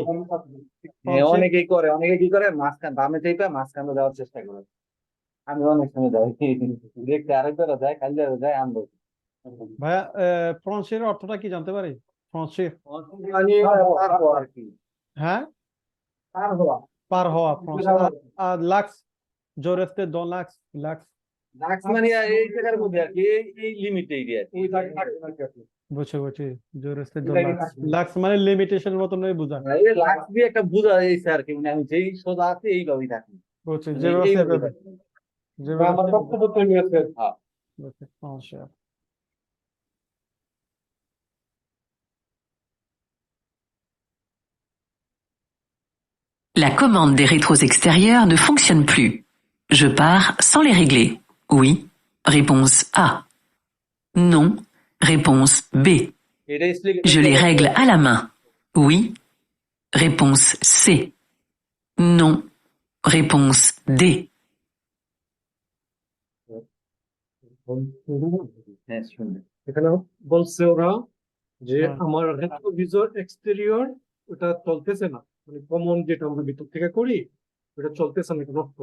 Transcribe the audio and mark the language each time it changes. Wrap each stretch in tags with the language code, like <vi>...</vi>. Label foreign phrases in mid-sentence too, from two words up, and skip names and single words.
<bn>হ্যাঁ, অনেকেই করে, অনেকে কি করে মাঝখান বামে চাইপা মাঝখানে যাওয়ার চেষ্টা করে। আমি অনেক সময় যাই দেখতে, আরেকবার যায়, কালকে যায়, আমরা ভাইয়া ফ্রান্সের অর্থটা কি জানতে পারি? ফ্রান্সের মানে পার হওয়া আর কি, হ্যাঁ পার হওয়া। পার হওয়া ফ্রান্সের। আর লাক্স,</bn> <fr>je restais dans l'axe. L'axe</fr> <bn>লাক্স মানে এই জায়গার মধ্যে আর কি, এই</bn> <en>limit area.</en> <bn>বুঝছি</bn> <fr>je restais dans l'axe.</fr> <bn>লাক্স মানে লিমিটেশনের মতনই বোঝা। এই লাক্স দিয়ে একটা বোঝা যাচ্ছে আর কি, মানে আমি যেই সোজা আছে এইভাবেই থাকি। বুঝছি মানে যেভাবে এইভাবে সেভাবে থাকি। যেভাবে আমার বক্তব্য তৈরি আছে। হ্যাঁ। বুঝছি ফ্রান্সের।</bn> <fr>La commande des rétros extérieurs ne fonctionne plus. Je pars sans les régler. Oui. Réponse A. Non. Réponse B.</fr> <bn>এটা</bn> <fr>Je les règle à la main. Oui. Réponse C. Non. Réponse D.</fr> <bn>হ্যাঁ, শুনবেন। এখানে বলছে ওরা যে হ্যাঁ। আমার</bn> <fr>rétroviseur extérieur</fr> <bn>ওটা চলতেছে না, মানে কমন যেটা আমরা ভিতর থেকে করি ওটা চলতেছে না, এটা নষ্ট।</bn>